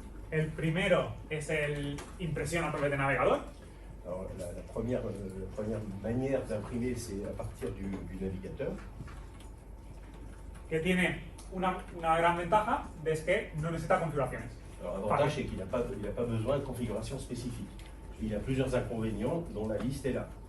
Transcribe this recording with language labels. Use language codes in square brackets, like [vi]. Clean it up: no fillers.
[es] El primero es el impresión a través de navegador. [fr] Alors, la première manière d'imprimer, c'est à partir du navigateur. [es] Que tiene una gran ventaja es que no necesita configuraciones. [fr] Alors, l'avantage, c'est qu'il n'a pas besoin de configuration spécifique. Il y a plusieurs inconvénients dont la liste est là.